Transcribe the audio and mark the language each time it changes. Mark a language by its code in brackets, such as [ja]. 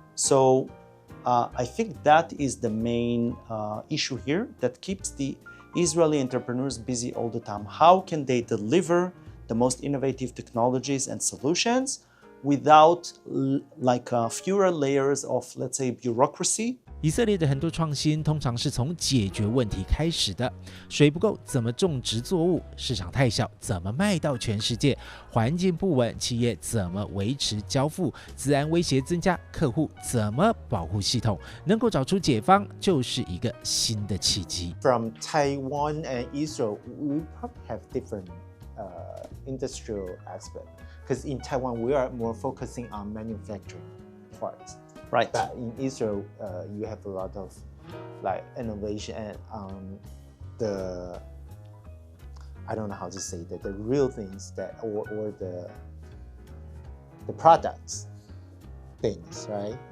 [en] So I think that is the main issue here that keeps the Israeli entrepreneurs busy all the time. How can they deliver the most innovative technologies and solutions without fewer layers of, let's say, bureaucracy? [zh] 以色列的很多创新通常是从解决问题开始的，水不够怎么种植作物，市场太小怎么卖到全世界，环境不稳企业怎么维持交付，资安威胁增加客户怎么保护系统，能够找出解方就是一个新的契机。 [en] From Taiwan and Israel, we probably have different industrial aspect because in Taiwan we are more focusing on manufacturing parts. Right. But in Israel, you have a lot of innovation and I don't know how to say that, the real things that or the products things, right?